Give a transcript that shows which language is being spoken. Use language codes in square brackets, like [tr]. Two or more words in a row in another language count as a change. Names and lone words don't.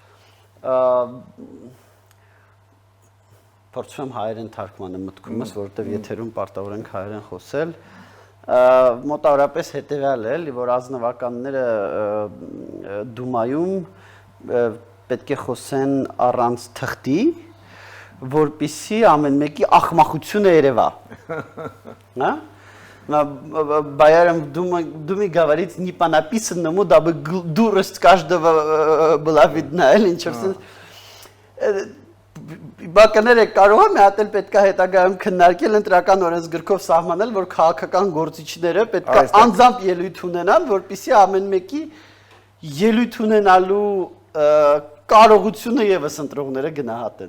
[hy] փորձում եմ հայերեն թարգմանը մտքումս, որովհետև եթերում պարտավոր ենք հայերեն խոսել, մոտավորապես հետևյալ է, որ ազնվականները Դումայում պետք է խոսեն առանց թղթի, որպեսզի ամեն մեկի ախմախությունը երևա։ Հա? [ru] Боярам думи говорить не по написанному, дабы дурость каждого была видна, или ничего. [hy] Բակաները կարող եմ հատել պետք է հետագայում քննարկել ընտրական օրենսգրքով սահմանել, որ քաղաքական գործիչները պետք է անձամբ ելույթ ունենան, որպեսզի ամեն մեկի ելույթ ունենալու կարողությունը եւս ընտրողները գնահատեն։